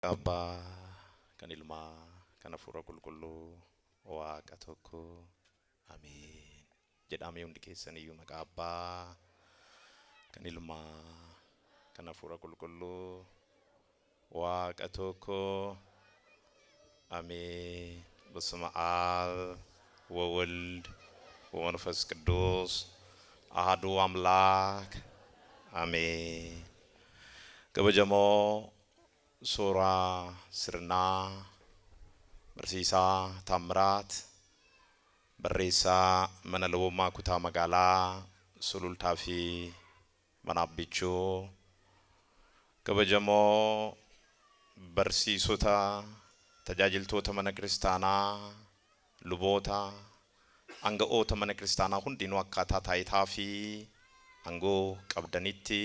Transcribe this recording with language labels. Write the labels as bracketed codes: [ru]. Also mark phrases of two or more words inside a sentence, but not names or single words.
[om] Abbaa kan Ilmaa kan Hafuura Qulqulluu Waaqa tokko Amiin. Jedhamee hundi keessaniyyuu maqaa Abbaa kan Ilmaa kan Hafuura Qulqulluu Waaqa tokko Amiin. [gez] በስመ አብ ወወልድ ወመንፈስ ቅዱስ አሐዱ አምላክ አሜን። [om] Kabajamoo suuraa sirnaa barsiisaa Taamiraat barreessaa mana lubummaa kutaa magaalaa Sulultaa fi mana Abbichuu. Kabajamoo barsiisota tajaajiltoota mana kiristaanaa luboota aanga'oota mana kiristaanaa hundinuu akkaataa taayitaa fi aangoo qabdanitti.